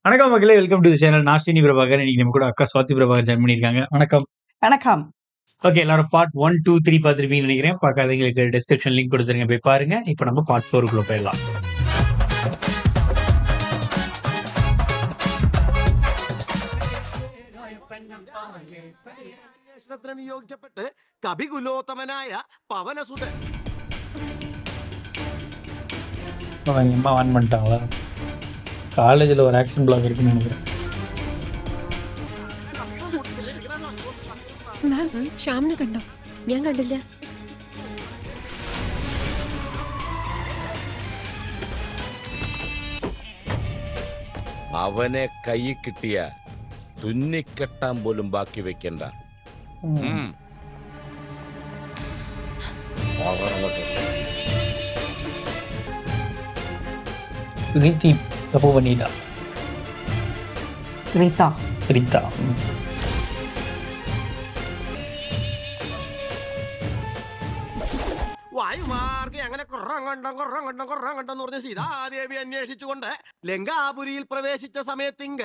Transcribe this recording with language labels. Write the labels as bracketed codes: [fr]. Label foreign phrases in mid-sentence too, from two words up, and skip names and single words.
[ta] வணக்கம் மக்களே, [en] welcome to the channel. [ta] நான் ஸ்ரீனி பிரபாகர். இன்னைக்கு நம்ம கூட அக்கா சுவாதி பிரபாகர் ஜாயின் பண்ணியிருக்காங்க. வணக்கம். வணக்கம். ஓகே, எல்லாரும் பார்ட் 1, 2, 3 பார்த்துருப்பீங்கன்னு நினைக்கிறேன். பார்க்காதவங்களுக்கு [en] description link [ta] கொடுத்துருங்க, போய் பாருங்க. இப்போ நம்ம பார்ட் 4க்குள்ள போயிடலாம். [ml] നിയോഗിക്കപ്പെട്ട് കവികുലോത്തമനായ പവനസുതൻ [ta] அவங்க அம்மா ஆன் பண்ணிட்டாங்களா? காலேஜில் ஒரு [en] action block [ta] இருக்குன்னு நினைக்கிறேன். [ml] മാം ശ്യാമിനെ കണ്ടോ? ഞാൻ കണ്ടില്ല. അവനെ കൈ കിട്ടിയ തുന്നിക്കെട്ടാൻ പോലും ബാക്കി വെക്കണ്ട. [ta] ரீத்தி தப்பு பண்ணிட்டா. റീത്ത. ரீத்தா. [ml] വായുമാർഗെ അങ്ങനെ കുറം കണ്ടെന്ന് പറഞ്ഞ സീതാദേവി അന്വേഷിച്ചുകൊണ്ട് ലങ്കാപുരിയിൽ പ്രവേശിച്ച സമയത്തിങ്കൽ